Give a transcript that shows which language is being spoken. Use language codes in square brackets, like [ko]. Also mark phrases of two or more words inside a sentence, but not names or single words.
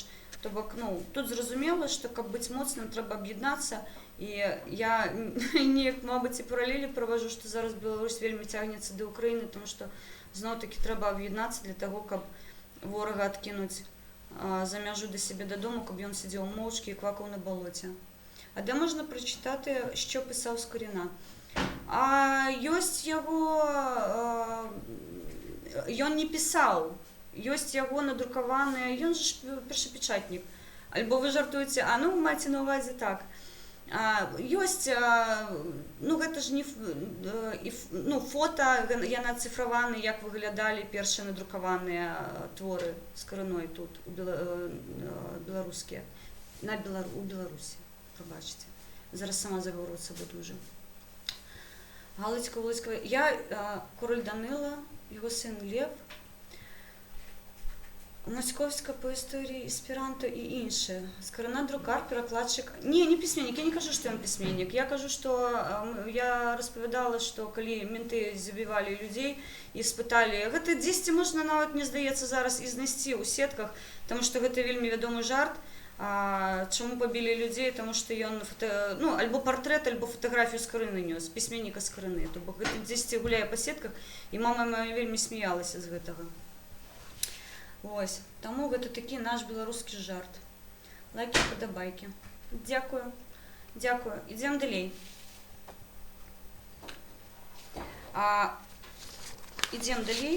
[be] То бок, ну, тут зразумела, што каб быць моцным, трэба аб'яднацца. І я неяк, мабыць, і паралелі праважу, што зараз Беларусь вельмі цягнецца да Ўкраіны, тому што зноў-такі трэба аб'яднацца для таго, каб ворага адкінуць за мяжу да сябе дадому, каб ён сидзеў моўчкі і квакаў на балоце. [uk] А де можна прочитати, що писав Скоріна? [be] Ёсць яго, ён не пісаў, ёсць яго надрукаваныя, ён же першапечатнік. Альбо вы жартуеце, ну, маеце на увазе так. Ёсць, ну, гэта ж не, ну, фота, яны ацыфраваны, як выглядалі першыя надрукаваныя творы Скоріной тут, беларускія, у Беларусі, пробачце. [uk] Зараз сама заговорюватися буду вже. Галицька, Волицька, я король Данила, його син Лев, Московська по історії, есперанто і інше. Скорина друкар, перекладчик. Ні, не письменник, я не кажу, що він письменник. Я кажу, що я розповідала, що коли менти забивали людей і спитали, [be] гэта дзесьці можна нават, мне здаецца, зараз і знайсці ў сетках, [uk] тому що [be] гэта вельмі вядомы жарт. [uk] Чому побили людей? Тому що ён ну, альбо портрет, альбо фотографію Скорини нес, письменника Скорини. [be] Тобто гэта дзесьці гуляе по сетках, і мама моя вельмі сміялася з гэтага. Ось, тому гэта такі наш беларускі жарт. [uk] Лайки, падабайкі. Дякую. Дякую. [be] Ідзем далей. Ідзем далей.